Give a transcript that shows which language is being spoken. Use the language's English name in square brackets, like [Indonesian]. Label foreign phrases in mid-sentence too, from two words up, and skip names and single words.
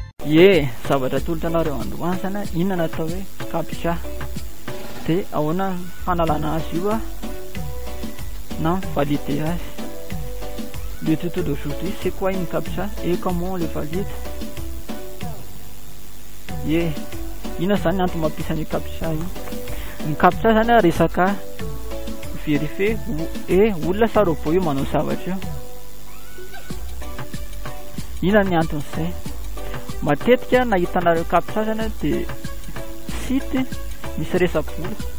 [Malagasy] Ye, zavatra tolotrareo androany zany inona natao hoe captcha. De ahoana fanalana azy io na valider azy. [French] Le tuto d'aujourd'hui, c'est quoi une captcha et comment on le valide? [Malagasy] Ye, inona zany antony mampiasany captcha io? Ny captcha zany resaka vérifier olona sa robot io manao zavatra io. Inona ny antony zay? Matetika nahitanareo captcha zany de site misy resabola.